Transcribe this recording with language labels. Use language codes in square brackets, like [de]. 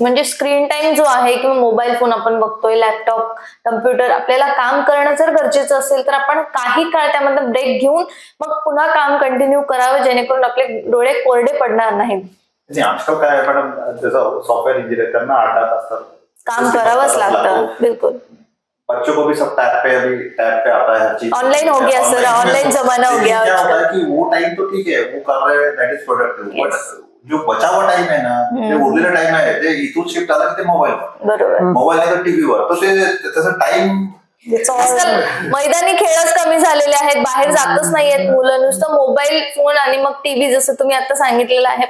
[mr] म्हणजे screen time जो आहे किंवा मोबाईल फोन आपण बघतोय, लॅपटॉप, कम्प्युटर, आपल्याला काम करणं जर गरजेचं असेल तर आपण काही काळ त्यामध्ये ब्रेक घेऊन मग पुन्हा काम कंटिन्यू करावं, जेणेकरून आपले डोळे कोरडे पडणार नाहीत. आजकाल काय मॅडम, जसं सॉफ्टवेअर इंजिनियर त्यांना 8 तास काम करावंच लागतं. बिलकुल. [hi] बच्चों को भी सब टैब पे आता है हर चीज. ऑनलाइन हो गया सर, ऑनलाइन जमाना हो गया. क्या होता है कि वो टाइम तो ठीक है, वो कर रहे हैं, [en] that is productive, but [hi] जो बचा हुआ टाइम आहे ना, [mr] ते उरलेला टाइम आहे ते इथून शिफ्ट आला की ते मोबाईल नाही तर टीव्हीवर. तर ते त्याचा टाइम मैदानी खेळच कमी झालेले आहेत, बाहेर जातच नाहीयेत मुलं, नुसतं मोबाईल फोन आणि मग टीव्ही, जसं तुम्ही आता सांगितलेलं आहे.